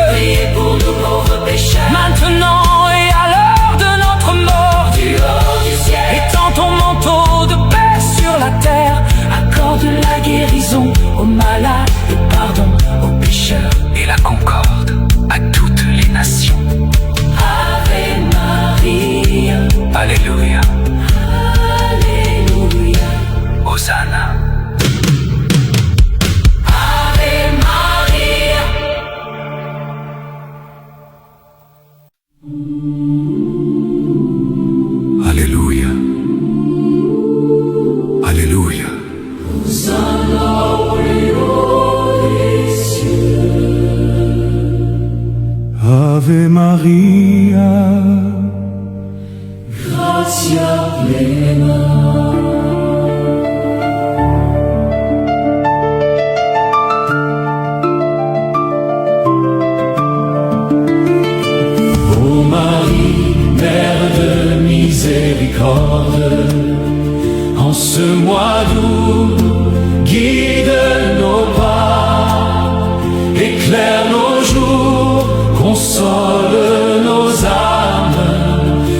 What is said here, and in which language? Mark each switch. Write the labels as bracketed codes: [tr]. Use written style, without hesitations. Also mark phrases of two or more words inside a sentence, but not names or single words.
[fr] priez pour nous pauvres pécheurs. maintenant et à l'heure de notre mort, Du haut du ciel, étends ton manteau de paix sur la terre. accorde la guérison aux malades, Le pardon aux pécheurs et la concorde à toutes les nations. [la] Ave Maria, [fr] Alléluia, Alléluia. Hosanna. [la] Ave Maria. [fr] Alléluia, Alléluia. [la] Ave Maria, Gratia plena. [fr] ô Marie, Mère de miséricorde, en ce mois d'août, guide nos pas, éclaire nos jours, console nos âmes.